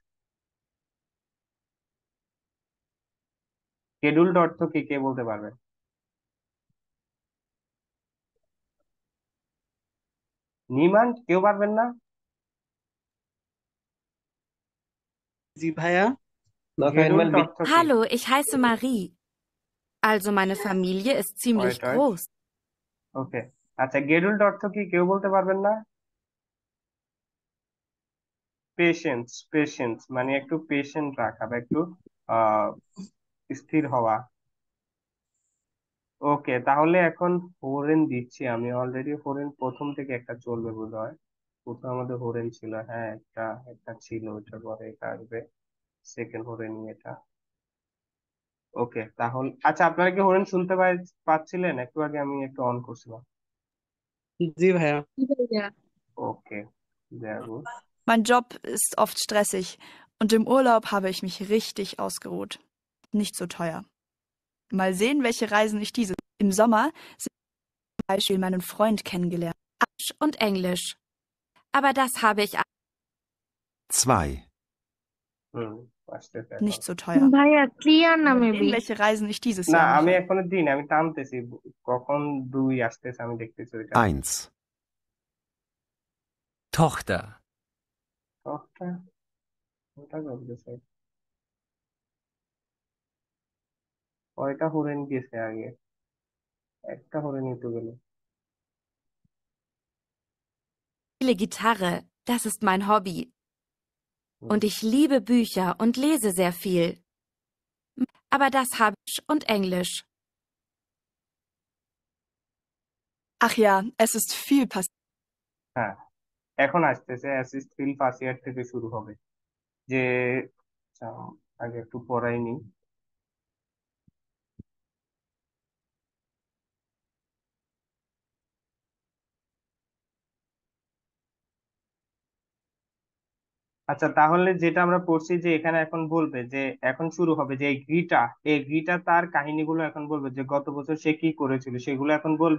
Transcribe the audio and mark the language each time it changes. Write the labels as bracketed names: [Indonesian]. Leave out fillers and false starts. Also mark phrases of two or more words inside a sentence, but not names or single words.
[Bangla] গেডুল্ড অর্থ কি কে বলতে পারবেন? নিমান্ড, কেউ পারবেন না? জি ভাইয়া। [German] Noch einmal গেডুল্ড bitte. [Bangla] অর্থ কি? [German] Hallo, ich heiße Marie. Also meine Familie ist ziemlich [Bangla] ওয়েট ওয়েট, [German] groß. [Bangla] ওকে, আচ্ছা, গেডুল্ড অর্থ কি কেউ বলতে পারবেন না? পেশেন্স, পেশেন্স মানে একটু পেশেন্ট রাখা বা একটু আহ স্থির হওয়া। ওকে, তাহলে এখন হরেন দিচ্ছি আমি, অলরেডি হরেন প্রথম থেকে একটা চলবে বোধ হয়। প্রথম আমাদের হরেন ছিল, হ্যাঁ একটা একটা ছিল, ওইটার পরে এটা আসবে, সেকেন্ড হরেন এটা। ওকে, তাহলে আচ্ছা, আপনারা কি হরেন শুনতে পাচ্ছিলেন? একটু আগে আমি একটু অন করছিলাম। জি ভাইয়া। ওকে, [German] sehr gut. Mein Job ist oft stressig und im Urlaub habe ich mich richtig ausgeruht. Nicht so teuer. Mal sehen, welche Reisen ich diese. Im Sommer sind zum Beispiel meinen Freund kennengelernt. Deutsch und Englisch. Aber das habe ich. 2. [Bangla] হুম, আসতেছে এখন। [German] Nicht so teuer. [Bangla] ভাইয়া ক্লিয়ার না [German] Mal [Bangla] মেবি। [German] sehen, welche Reisen ich dieses [Bangla] না, [German] Jahr [Bangla] আমি [German] mache. [Bangla] এখনো দিই না, আমি টানতেছি কখন 2 আসতেছে আমি দেখতেছি ওইটা। [German] 1. Tochter. [Bangla] ওটা ওটা বলতেছে কয়টা হরেন গেছে আগে, একটা হরেনই তো গেল। [German] Spiele Gitarre, das ist mein Hobby. Und ich liebe Bücher und lese sehr viel. Aber das habe ich und Englisch. Ach ja, es ist viel passiert. [Bangla] হ্যাঁ, এখন আসতেছে অ্যাসিস্ট ফিল [English] first year [Bangla] থেকে শুরু হবে যে আচ্ছা, আগে একটু পড়াই নি। আচ্ছা, তাহলে যেটা আমরা পড়ছি যে এখানে এখন বলবে যে এখন শুরু হবে যে এই গ্রিটা তার কাহিনীগুলো এখন বলবে যে গত বছর সে কি করেছিল সেগুলো এখন বলবে।